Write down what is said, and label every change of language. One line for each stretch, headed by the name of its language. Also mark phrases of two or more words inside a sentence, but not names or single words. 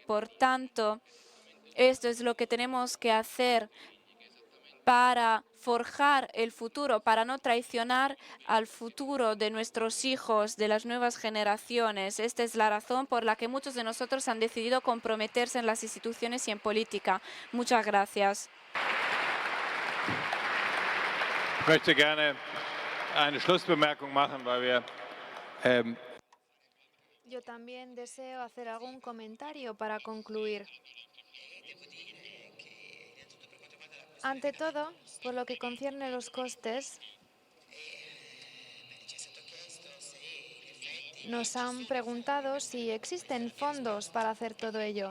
Spanish: Por tanto, esto es lo que tenemos que hacer para forjar el futuro, para no traicionar al futuro de nuestros hijos, de las nuevas generaciones. Esta es la razón por la que muchos de nosotros han decidido comprometerse en las instituciones y en política. Muchas gracias.
German: Ich möchte gerne eine Schlussbemerkung machen, weil wir
Spanish: Yo también deseo hacer algún comentario para concluir. Ante todo, por lo que concierne a los costes, nos han preguntado si existen fondos para hacer todo ello.